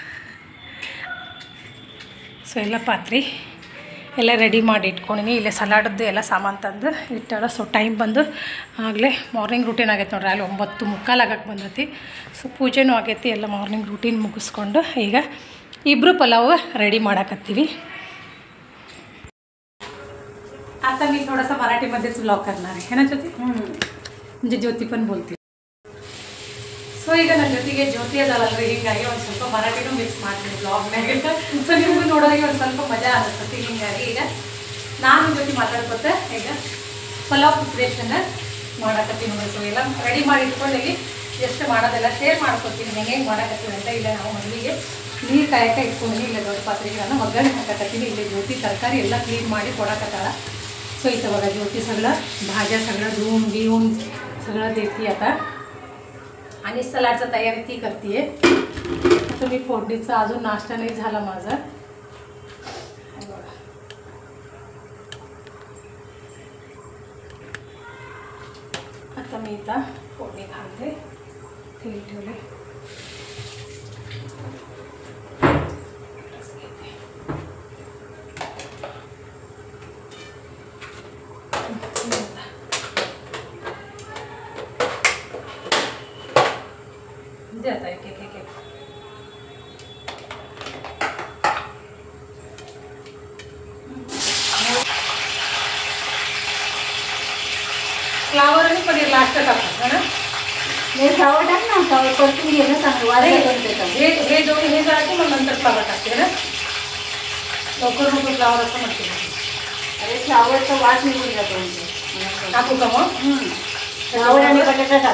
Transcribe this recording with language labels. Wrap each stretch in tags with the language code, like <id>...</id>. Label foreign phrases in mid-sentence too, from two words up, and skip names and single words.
<kn>ಸೊ ಎಲ್ಲ ಪಾತ್ರೆ ಎಲ್ಲ ರೆಡಿ ಮಾಡಿ ಇಟ್ಕೊಂಡಿನಿ. ಇಲ್ಲೇ ಸಲಾಡದ್ದು ಎಲ್ಲ ಸಾಮಾನು ತಂದು ಇಟ್ಟಾಳ. ಸೊ ಟೈಮ್ ಬಂದು ಆಗಲೇ</kn> <en>morning routine</en> <kn>ಆಗೈತೆ ನೋಡ್ರಿ. ಅಲ್ಲಿ 9:45 ಆಗಕ್ಕೆ ಬಂದೈತಿ. ಸೊ ಪೂಜೆನೂ ಆಗೈತಿ. ಎಲ್ಲ</kn> <en>morning routine</en> <kn>ಮುಗಿಸ್ಕೊಂಡು ಈಗ ಇಬ್ಬರು ಪಲಾವ್ रेडी ಮಾಡಕತ್ತೀವಿ.</kn> <mr>आता मी थोडासा मराठीमध्येच ब्लॉग करणार आहे ना ज्योती. म्हणजे ज्योती पण बोलते.</mr> <kn>ಸೊ ಈಗ ನನ್ನ ಜೊತೆಗೆ ಜ್ಯೋತಿ ಅದಲ್ಲರಿ, ಹೀಗಾಗಿ ಒಂದು ಸ್ವಲ್ಪ ಮರಾಠಿನೂ ಮಿಕ್ಸ್ ಮಾಡ್ತೀನಿ ಬ್ಲಾಗ್ನಾಗ. ಸೊ ನಿಮಗೂ ನೋಡೋರಿಗೆ ಒಂದು ಸ್ವಲ್ಪ ಮಜಾ ಅನಿಸ್ತತಿ. ಹೀಗಾಗಿ ಈಗ ನಾನು ಜೊತೆ ಮಾತಾಡ್ಕೊತ ಈಗ ಪಲಾವ್ ಪ್ರಿಪ್ರೇಷನ್ ಮಾಡಕತ್ತೀನಿ ನೋಡಿ. ಸೊ ಎಲ್ಲ ರೆಡಿ ಮಾಡಿ ಇಟ್ಕೊಂಡೀವಿ. ಎಷ್ಟು ಮಾಡೋದೆಲ್ಲ ಶೇರ್ ಮಾಡ್ಕೊತೀನಿ ಹೆಂಗೆ ಮಾಡಕತ್ತೀವಿ ಅಂತ. ಇಲ್ಲ ನಾವು ಮೊದಲಿಗೆ ನೀರು ಕಾಯಕ್ಕೆ ಇಟ್ಕೊಂಡು ಇಲ್ಲ ದೊಡ್ಡ ಪಾತ್ರೆಗೆ ನಾನು ಒಗ್ಗರಣೆ ಹಾಕಕತ್ತೀನಿ. ಇಲ್ಲಿ ಜ್ಯೋತಿ ತರಕಾರಿ ಎಲ್ಲ ಕ್ಲೀನ್ ಮಾಡಿ ಕೊಡಕತ್ತಾಳ.</kn> <mr>सो इथं बघा ज्योती सगळं भाज्या सगळं धुवून घेऊन सगळं देते आता. आणि सलाडची तयारी ती करते. आता मी फोडणीचा अजून नाश्ता नाही झाला माझा. आता मी इथं फोडणी घालते. तेल ठेवले.</mr> <hi>जाता है एक</hi> <mr>फ्लावर आणि पनीर लास्ट टाकतो</mr> <hi>है ना.</hi> <mr>हे फ्लावर टाक ना. फ्लावर परतून घे ना चांगलं वाजता करून देतात. हे दोन हे जाते मग नंतर फ्लावर टाकते ना. लवकर नको फ्लावर असं म्हणते. अरे फ्लावरचा वास निघून जातो. टाकू का मग. फ्लावर आणि बटाटा टाक.</mr>